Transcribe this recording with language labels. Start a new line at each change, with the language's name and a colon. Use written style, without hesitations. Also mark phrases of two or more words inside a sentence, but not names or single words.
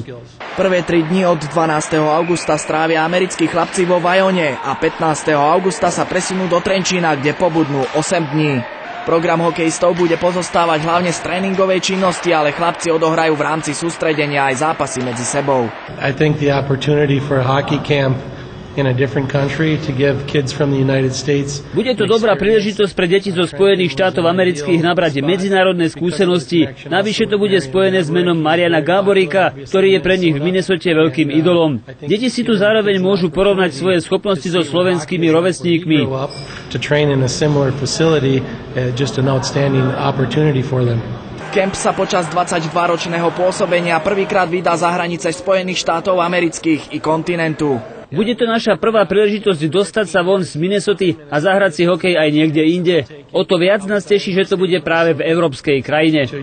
Slovak: Prvé 3 dni od 12. augusta strávia americkí chlapci vo Vajone a 15. augusta sa presunú do Trenčína, kde pobudnú 8 dní. Program hokejistov bude pozostávať hlavne z tréningovej činnosti, ale chlapci odohrajú v rámci sústredenia aj zápasy medzi sebou.
English: I think the opportunity for a hockey camp in a different country to give kids from the United States.
Slovak: Bude to dobrá príležitosť pre deti zo Spojených štátov amerických nabrať medzinárodné skúsenosti. Navyše to bude spojené s menom Mariana Gáborika, ktorý je pre nich v Minnesote veľkým idolom. Deti si tu zároveň môžu porovnať svoje schopnosti so slovenskými rovesníkmi.
English: To train in a similar facility, just an outstanding opportunity for them.
Slovak: Kemp sa počas 22-ročného pôsobenia prvýkrát vydá za hranice Spojených štátov amerických i kontinentu. Bude to naša prvá príležitosť dostať sa von z Minnesoty a zahrať si hokej aj niekde inde. O to viac nás teší, že to bude práve v európskej krajine.